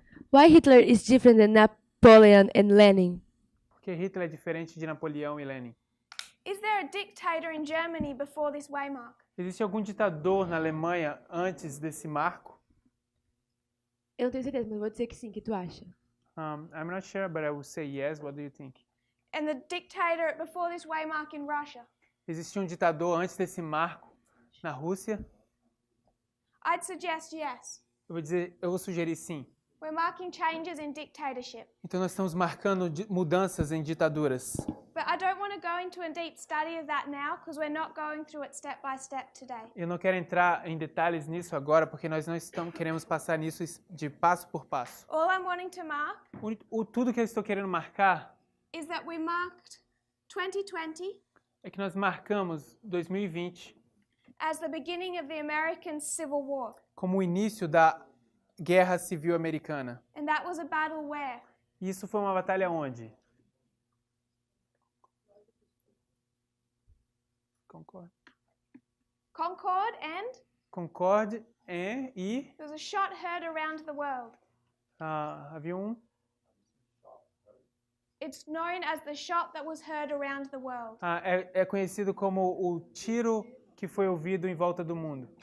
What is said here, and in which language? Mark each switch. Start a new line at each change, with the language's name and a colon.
English: Why Hitler is different than Napoleon and Lenin?
Portuguese: Porque Hitler é diferente de Napoleão e Lenin.
English: Is there a dictator in Germany before this waymark?
Portuguese: Existe algum ditador na Alemanha antes desse marco? Eu não tenho certeza, mas vou dizer que sim. O que tu acha?
English: I'm not sure, but I will say yes. What do you think? And the dictator before this waymark in Russia?
Portuguese: Existia um ditador antes desse marco na Rússia?
English: I'd suggest yes.
Portuguese: Eu vou sugerir sim.
English: We're marking changes in dictatorship.
Portuguese: Então nós estamos marcando mudanças em ditaduras.
English: But I don't want to go into a deep study of that now because we're not going through it step by step today.
Portuguese: Eu não quero entrar em detalhes nisso agora, porque nós não queremos passar nisso de passo por passo.
English: All I'm wanting to mark
Portuguese: Tudo que eu estou querendo marcar
English: is that we marked 2020
Portuguese: é que nós marcamos 2020
English: as the beginning of the American Civil War.
Portuguese: como o início da Guerra Civil Americana.
English: And that was a battle where?
Portuguese: E isso foi uma batalha onde?
English: Concord. Concord, and
Portuguese: Concord e
English: there was a shot heard around the world.
Portuguese: havia
English: It's known as the shot that was heard around the world.
Portuguese: é conhecido como o tiro que foi ouvido em volta do mundo.